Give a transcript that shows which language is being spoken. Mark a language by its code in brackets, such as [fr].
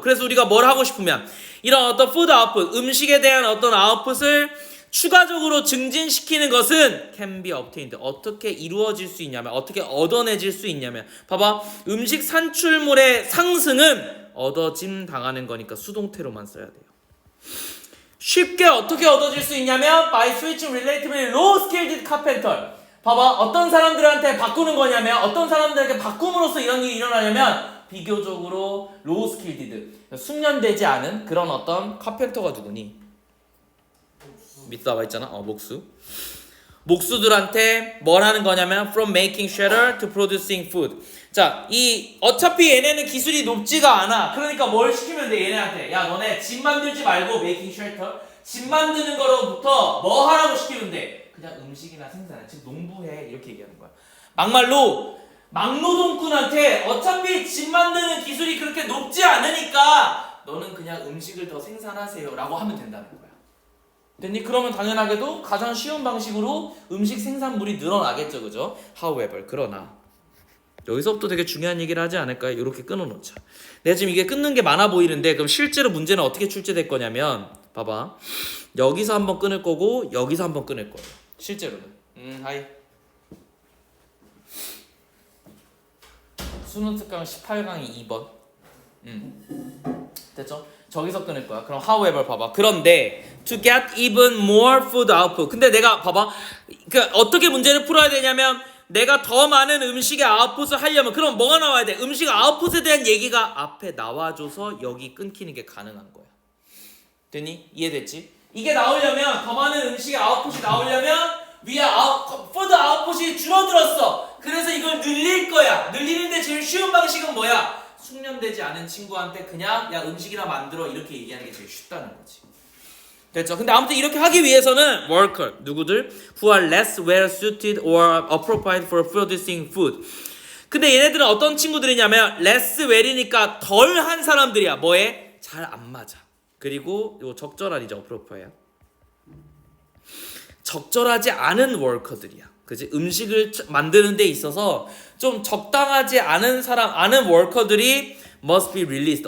[ko] 그래서 우리가 뭘 하고 싶으면 이런 어떤 food output, 음식에 대한 어떤 아웃풋을 추가적으로 증진시키는 것은 [en] can be obtained. [ko] 어떻게 이루어질 수 있냐면, 어떻게 얻어내질 수 있냐면, 봐봐, 음식 산출물의 상승은 얻어짐 당하는 거니까 수동태로만 써야 돼요. 쉽게 어떻게 얻어질 수 있냐면 [en] by switching relatively low skilled carpenter. [ko] 봐봐, 어떤 사람들한테 바꾸는 거냐면, 어떤 사람들에게 바꿈으로써 이런 일이 일어나냐면 비교적으로 low skilled, 숙련되지 않은 그런 어떤 카펜터가 누구니? 밑에 나와 있잖아. 목수들한테 뭘 하는 거냐면 [en] from making shelter to producing food. [ko] 자, 이 어차피 얘네는 기술이 높지가 않아. 그러니까 뭘 시키면 돼 얘네한테? 야, 너네 집 만들지 말고 [en] making shelter, [ko] 집 만드는 거로부터 뭐 하라고 시키면 돼? 그냥 음식이나 생산해. 즉 농부해. 이렇게 얘기하는 거야. 막말로 막노동꾼한테 어차피 집 만드는 기술이 그렇게 높지 않으니까 너는 그냥 음식을 더 생산하세요 라고 하면 된다는 거야. 됐니? 그러면 당연하게도 가장 쉬운 방식으로 음식 생산물이 늘어나겠죠, 그죠? However, 그러나 여기서부터 되게 중요한 얘기를 하지 않을까요? 이렇게 끊어놓자. 내가 지금 이게 끊는 게 많아 보이는데 그럼 실제로 문제는 어떻게 출제될 거냐면, 봐봐, 여기서 한번 끊을 거고 여기서 한번 끊을 거예요. 실제로는. 하이. 수능 특강 18강이 2번. 됐죠? 저기서 끊을 거야. 그럼 however 봐봐. 그런데 [en] to get even more food output. [ko] 근데 내가 봐봐. 그러니까 어떻게 문제를 풀어야 되냐면 내가 더 많은 음식의 아웃풋을 하려면 그럼 뭐가 나와야 돼? 음식 아웃풋에 대한 얘기가 앞에 나와줘서 여기 끊기는 게 가능한 거야. 됐니? 이해됐지? 이게 나오려면 더 많은 음식의 아웃풋이 나오려면 위에 푸드 아웃풋이 줄어들었어. 그래서 이걸 늘릴 거야. 늘리는데 제일 쉬운 방식은 뭐야? 숙련되지 않은 친구한테 그냥 야 음식이나 만들어 이렇게 얘기하는 게 제일 쉽다는 거지. 됐죠? 근데 아무튼 이렇게 하기 위해서는 worker, 누구들? [en] who are less well suited or appropriate for producing food. [ko] 근데 얘네들은 어떤 친구들이냐면 less well이니까 덜한 사람들이야. 뭐에? 잘 안 맞아. 그리고 요 적절한이죠. appropriate. 적절하지 않은 worker들이야. 그치? 음식을 만드는 데 있어서 좀 적당하지 않은 아는 워커들이 [en] must be released.